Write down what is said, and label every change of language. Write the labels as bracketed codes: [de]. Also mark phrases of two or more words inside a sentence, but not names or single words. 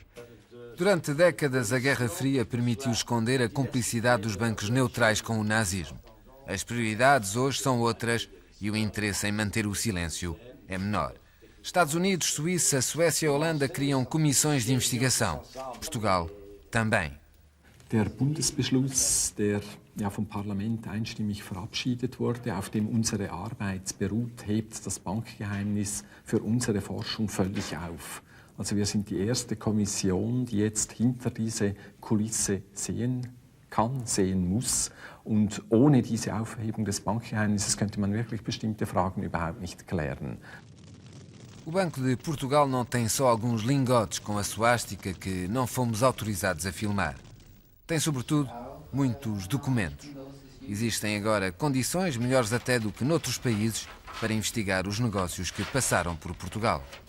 [pt] Durante décadas, a Guerra Fria permitiu esconder a cumplicidade dos bancos neutrais com o nazismo. As prioridades hoje são outras e o interesse em manter o silêncio é menor. Estados Unidos, Suíça, Suécia e Holanda criam comissões de investigação. Portugal também. [de] Der Bundesbeschluss, der ja vom Parlament einstimmig verabschiedet wurde, auf dem unsere Arbeit beruht, hebt das Bankgeheimnis für unsere Forschung völlig auf. Also wir sind die erste Kommission, die jetzt hinter diese Kulisse sehen kann, sehen muss. Und ohne diese Aufhebung des Bankgeheimnisses könnte man wirklich bestimmte Fragen überhaupt nicht klären. [pt] O Banco de Portugal não tem só alguns lingotes com a suástica que não fomos autorizados a filmar. Tem, sobretudo, muitos documentos. Existem agora condições melhores até do que noutros países para investigar os negócios que passaram por Portugal.